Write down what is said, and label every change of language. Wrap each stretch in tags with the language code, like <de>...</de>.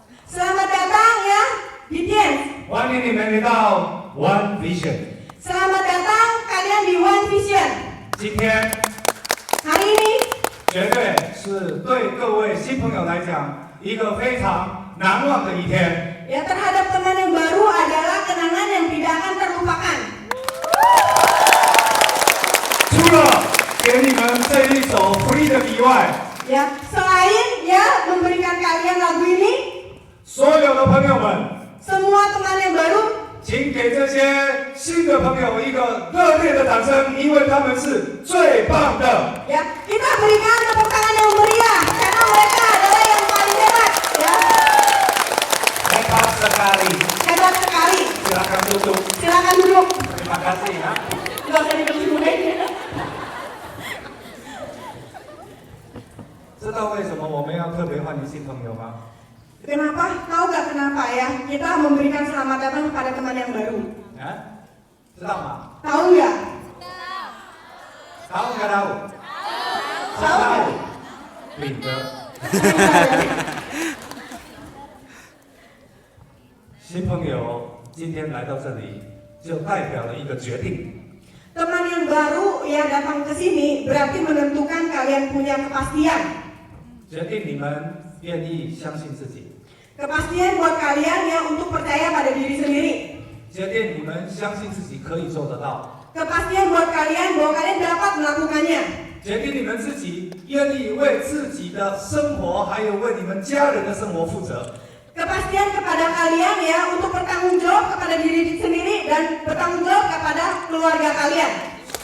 <id>Selamat datang ya di Dance.</id> <zh>欢迎你们来到 One Vision。</zh> <id>Selamat datang kalian di One Vision.</id> <zh>今天</zh> <id>Hari ini</id> <zh>绝对是对各位新朋友来讲一个非常难忘的一天。</zh> <id>ya terhadap teman yang baru adalah kenangan yang tidak akan terlupakan.</id> <zh>除了给你们这一首 Freedom 以外，</zh> <id>Ya, selain ya memberikan kalian lagu ini,</id> <zh>所有的朋友们，</zh> <id>semua teman yang baru</id> <zh>请给这些新的朋友一个热烈的掌声，因为他们是最棒的。</zh> <id>ya kita berikan tepuk tangan yang meriah karena mereka adalah yang paling hebat ya, Hebat sekali. hebat sekali. Silakan duduk. Silakan duduk. Terima kasih ya. Nggak usah dibeli-beli.</id> <zh>知道为什么我们要特别欢迎新朋友吗？</zh> <id>Kenapa? Tahu nggak kenapa ya? Kita memberikan selamat datang kepada teman yang baru.</id> <zh>啊？知道吗？</zh> <id>Tahu nggak? tahu nggak tahu？ Tahu nggak? 彼得。</id> <zh>新朋友今天来到这里，就代表了一个决定。</zh> <id>Teman yang baru ya datang ke sini berarti menentukan kalian punya kepastian.</id> <zh>决定你们愿意相信自己，</zh> <id>Kepastian buat kalian ya untuk percaya pada diri sendiri.</id> <zh>决定你们相信自己可以做得到，</zh> <id>Kepastian buat kalian bahwa kalian dapat melakukannya.</id> <zh>决定你们自己愿意为自己的生活，还有为你们家人的生活负责。</zh> <id>kepastian kepada kalian ya untuk bertanggung jawab kepada diri sendiri dan bertanggung jawab kepada keluarga kalian.</id>